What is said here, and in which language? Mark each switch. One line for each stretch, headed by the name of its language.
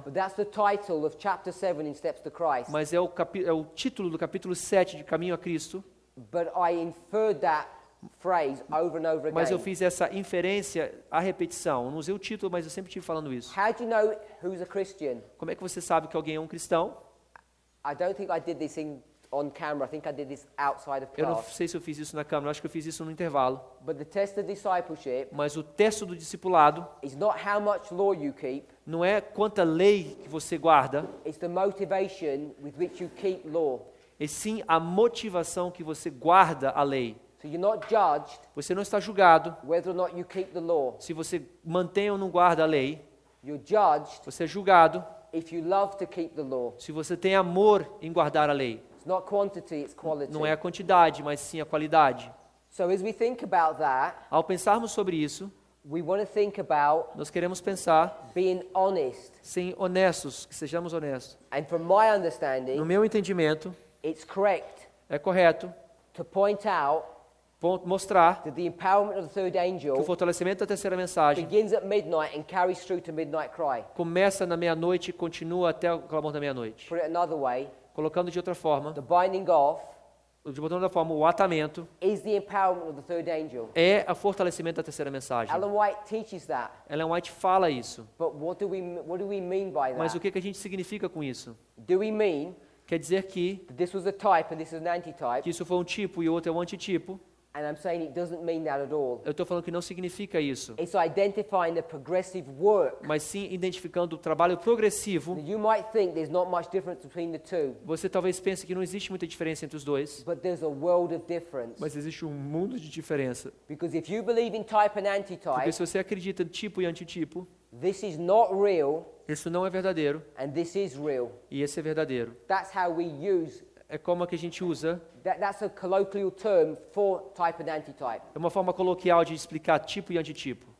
English: but that's the title of chapter 7 in Steps to Christ.
Portuguese: mas é o título do capítulo 7 de Caminho a Cristo,
English: But I inferred that phrase over and over
Portuguese: Mas eu
English: again.
Portuguese: fiz essa inferência à repetição. Eu não usei o título, mas eu sempre estive falando isso.
English: How do you know who's a Christian?
Portuguese: Como é que você sabe que alguém é um cristão?
English: I don't think I did this on camera. I think I did this outside of
Portuguese: Eu não
English: class.
Portuguese: sei se eu fiz isso na câmera, eu acho que eu fiz isso no intervalo.
English: But the test of discipleship
Portuguese: Mas o teste do discipulado
English: is not how much law you keep.
Portuguese: não é quanta lei que você guarda,
English: It's the motivation with which you keep law.
Portuguese: e sim a motivação que você guarda a lei.
English: So you're not judged
Portuguese: Você não está julgado
English: whether or not you keep the law.
Portuguese: se você mantém ou não guarda a lei.
English: You're judged
Portuguese: Você é julgado
English: if you love to keep the law.
Portuguese: se você tem amor em guardar a lei.
English: It's not quantity, it's quality.
Portuguese: Não é a quantidade, mas sim a qualidade.
English: So as we think about that,
Portuguese: Ao pensarmos sobre isso,
English: we want to think about
Portuguese: nós queremos pensar
English: being honest.
Portuguese: sem honestos, que sejamos honestos.
English: And from my
Portuguese: No
English: understanding,
Portuguese: meu entendimento,
English: it's correct
Portuguese: é correto
English: to point out
Portuguese: mostrar
English: that the empowerment of the third
Portuguese: que o
English: angel
Portuguese: fortalecimento da terceira mensagem
English: begins at midnight and carries through to midnight cry.
Portuguese: começa na meia-noite e continua até o clamor da meia-noite.
English: Put it another way,
Portuguese: Colocando de outra forma,
English: the binding off
Portuguese: de outra forma, o atamento
English: is the empowerment of the third angel.
Portuguese: é o fortalecimento da terceira mensagem.
English: Ellen White teaches that.
Portuguese: Ellen White fala isso.
English: But what do we mean by
Portuguese: Mas o
English: that?
Portuguese: que a gente significa com isso?
English: Do we mean
Portuguese: Quer dizer que
English: that this was a type and this is an antitype?
Portuguese: isso foi um tipo e o outro é um antitipo.
English: And I'm saying it doesn't mean that at all.
Portuguese: Eu estou falando que não significa isso,
English: It's identifying the progressive work.
Portuguese: mas sim identificando o trabalho progressivo.
English: You might think there's not much difference between the two,
Portuguese: Você talvez pense que não existe muita diferença entre os dois,
English: but there's a world of difference.
Portuguese: mas existe um mundo de diferença.
English: Because if you believe in type and
Portuguese: Porque
English: antitype,
Portuguese: se você acredita em tipo e antitipo,
English: this is not real
Portuguese: isso não é verdadeiro
English: and this is real.
Portuguese: e esse é verdadeiro.
English: That's how we use,
Portuguese: É como a que a gente usa,
English: that's a colloquial term for type and antitype,
Portuguese: é uma forma coloquial de explicar tipo e antitipo.